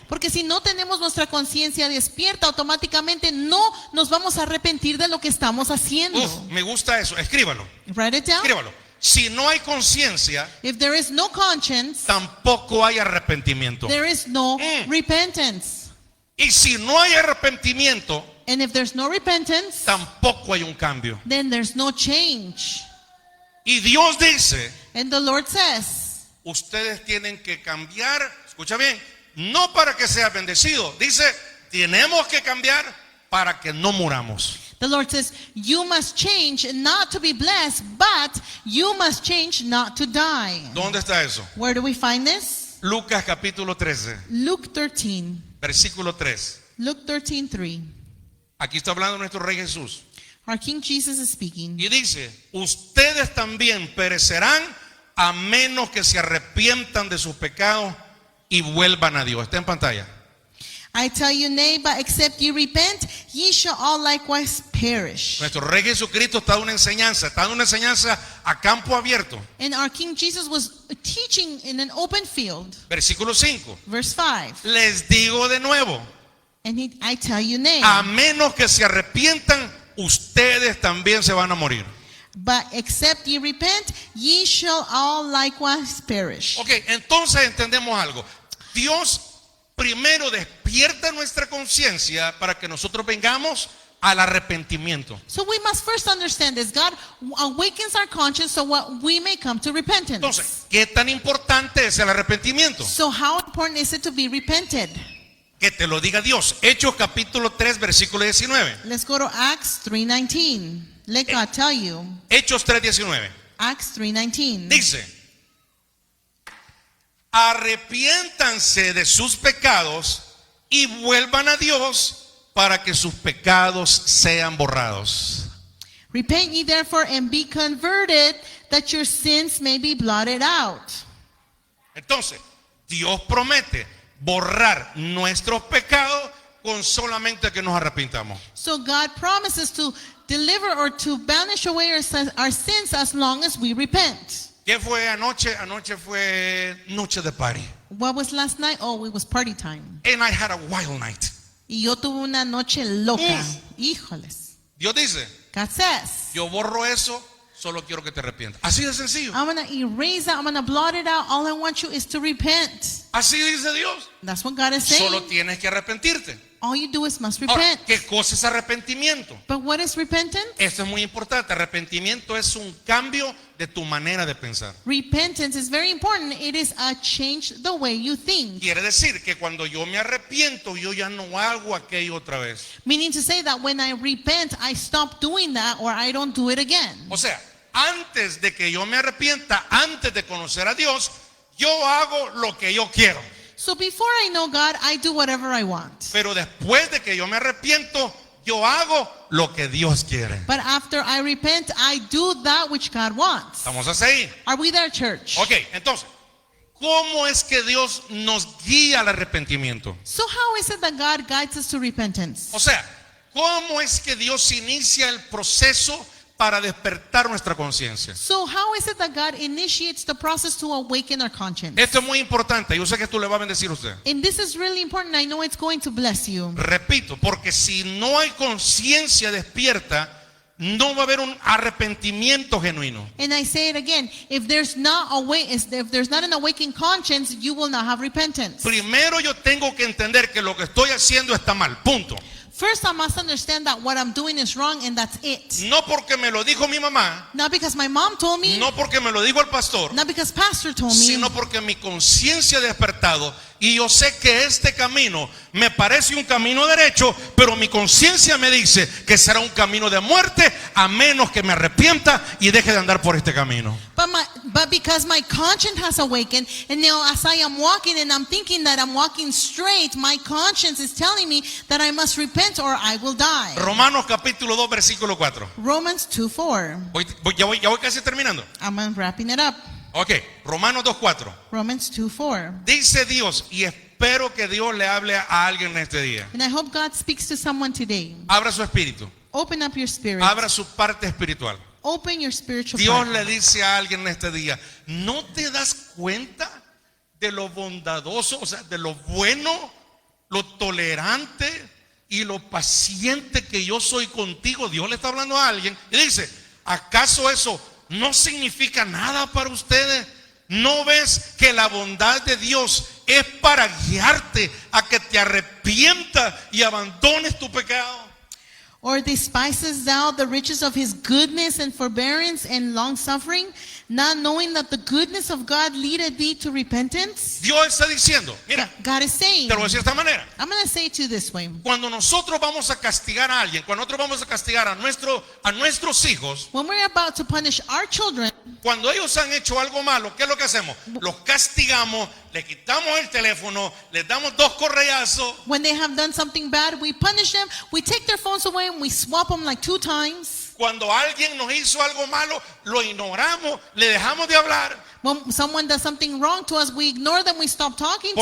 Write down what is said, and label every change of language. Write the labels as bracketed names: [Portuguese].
[Spanish] Porque si no tenemos nuestra conciencia despierta, automáticamente no nos vamos a arrepentir de lo que estamos haciendo. Me gusta eso. Escríbalo. [English] Write it down. [Spanish] Escríbalo. Si no hay conciencia, [English] If there is no conscience, [Spanish] tampoco hay arrepentimiento. [English] there is no repentance. [Spanish] Y si no hay arrepentimiento, [English] And if there's no repentance, [Spanish] tampoco hay un cambio. [English] then there's no change. [Spanish] Y Dios dice: [English] And the Lord says, [Spanish] ustedes tienen que cambiar, escucha bien, no para que seas bendecido. Dice, tenemos que cambiar para que no muramos. [English] The Lord says, you must change not to be blessed, but you must change not to die. [Spanish] ¿Dónde está eso? [English] Where do we find this? [Spanish] Lucas capítulo 13, [English] Luke 13. [Spanish] versículo 3. [English] Luke 13:3. [Spanish] Aquí está hablando nuestro Rey Jesús. [English] Our King Jesus is speaking. [Spanish] Y dice, ustedes también perecerán a menos que se arrepientan de sus pecados y vuelvan a Dios. Está en pantalla. [English] I tell you, nay, but except ye repent, ye shall all likewise perish. [Spanish] Nuestro Rey Jesucristo está dando una enseñanza a campo abierto. [English] And our King Jesus was teaching in an open field. [Spanish] Versículo 5. [English] Verse 5. [Spanish] Les digo de nuevo, [English] And I tell you, nay, [Spanish] a menos que se arrepientan, ustedes también se van a morir. [English] but except ye repent, ye shall all likewise perish. [Spanish] Ok, entonces entendemos algo. Dios primero despierta nuestra conciencia para que nosotros vengamos al arrepentimiento. [English] So we must first understand this. God awakens our conscience so what we may come to repentance. [Spanish] Entonces, ¿qué tan importante es el arrepentimiento? [English] So how important is it to be repented? [Spanish] Que te lo diga Dios. Hechos capítulo 3, versículo 19. [English] Let's go to Acts 3:19. Let God tell you. [Spanish] Hechos 3:19. [English] Acts 3:19. [Spanish] Dice, arrepiéntanse de sus pecados y vuelvan a Dios para que sus pecados sean borrados. [English] Repent ye therefore and be converted, that your sins may be blotted out. [Spanish] Entonces, Dios promete borrar nuestros pecados con solamente que nos arrepintamos. [English] So God promises to deliver or to banish away our sins as long as we repent. [Spanish] ¿Qué fue anoche? Anoche fue noche de party. [English] What was last night? Oh, it was party time. And I had a wild night. [Spanish] Y yo tuve una noche loca. Híjoles. Dios dice, [English] God says, [Spanish] yo borro eso, solo quiero que te arrepientas. Así de sencillo. [English] I'm going to erase that. I'm going to blot it out. All I want you is to repent. [Spanish] Así dice Dios. [English] That's what God is saying. [Spanish] Solo tienes que arrepentirte. [English] All you do is must [Spanish] Ahora, [English] repent. [Spanish] ¿qué cosa es arrepentimiento? [English] But what is repentance? [Spanish] Esto es muy importante. Arrepentimiento es un cambio de tu manera de pensar. [English] Repentance is very important. It is a change the way you think. [Spanish] Quiere decir que cuando yo me arrepiento, yo ya no hago aquello otra vez. [English] Meaning to say that when I repent, I stop doing that or I don't do it again. [Spanish] O sea, antes de que yo me arrepienta, antes de conocer a Dios, yo hago lo que yo quiero. [English] So before I know God, I do whatever I want. [Spanish] Pero después de que yo me arrepiento, yo hago lo que Dios quiere. [English] But after I repent, I do that which God wants. [Spanish] ¿Estamos así? [English] Are we there, church? [Spanish] Ok, entonces, ¿cómo es que Dios nos guía al arrepentimiento? [English] So how is it that God guides us to repentance? [Spanish] O sea, ¿cómo es que Dios inicia el proceso para despertar nuestra conciencia? [English] So how is it that God initiates the process to awaken our conscience? [Spanish] Esto es muy importante. Yo sé que esto le va a bendecir a usted. [English] And this is really important. I know it's going to bless you. [Spanish] Repito, porque si no hay conciencia despierta, no va a haber un arrepentimiento genuino. [English] And I say it again, if there's not an awakened conscience, you will not have repentance. [Spanish] Primero yo tengo que entender que lo que estoy haciendo está mal, punto. [English] First, I must understand that what I'm doing is wrong and that's it. [Spanish] No porque me lo dijo mi mamá, [English] Not because my mom told me, [Spanish] no porque me lo dijo el pastor, [English] not because pastor told me, [Spanish] sino porque mi conciencia ha despertado y yo sé que este camino me parece un camino derecho, pero mi conciencia me dice que será un camino de muerte a menos que me arrepienta y deje de andar por este camino. [English] But because my conscience has awakened, and now as I am walking and I'm thinking that I'm walking straight, my conscience is telling me that I must repent or I will die. [Spanish] Romanos capítulo 2 versículo 4. [English] Romans 2:4. [Spanish] Ya voy casi terminando. [English] I'm wrapping it up. [Spanish] Ok, Romanos 2:4. [English] Romans 2:4. [Spanish] Dice Dios, y espero que Dios le hable a alguien en este día. [English] And I hope God speaks to someone today. [Spanish] Abra su espíritu, [English] Open up your spirit. [Spanish] abra su parte espiritual. [English] Open your spiritual [Spanish] Dios [English] part. [Spanish] le dice a alguien en este día, ¿no te das cuenta de lo bondadoso, o sea, de lo bueno, lo tolerante y lo paciente que yo soy contigo? Dios le está hablando a alguien y dice, ¿acaso eso no significa nada para ustedes? ¿No ves que la bondad de Dios es para guiarte a que te arrepientas y abandones tu pecado? [English] Or despisest thou the riches of his goodness and forbearance and long suffering, not knowing that the goodness of God leadeth thee to repentance? [Spanish] Dios está diciendo, mira, [English] God is saying, [Spanish] te lo voy a decir de esta manera. [English] I'm going to say it to you this way. [Spanish] Cuando nosotros vamos a castigar a alguien, cuando nosotros vamos a castigar a nuestros hijos, [English] When we're about to punish our children, [Spanish] cuando ellos han hecho algo malo, ¿qué es lo que hacemos? Los castigamos, le quitamos el teléfono, les damos 2 correazos. [English] when they have done something bad, we punish them, we take their phones away and we swap them like 2 times. [Spanish] Cuando alguien nos hizo algo malo, lo ignoramos, le dejamos de hablar. [English] When someone does something wrong to us, we ignore them, we stop talking to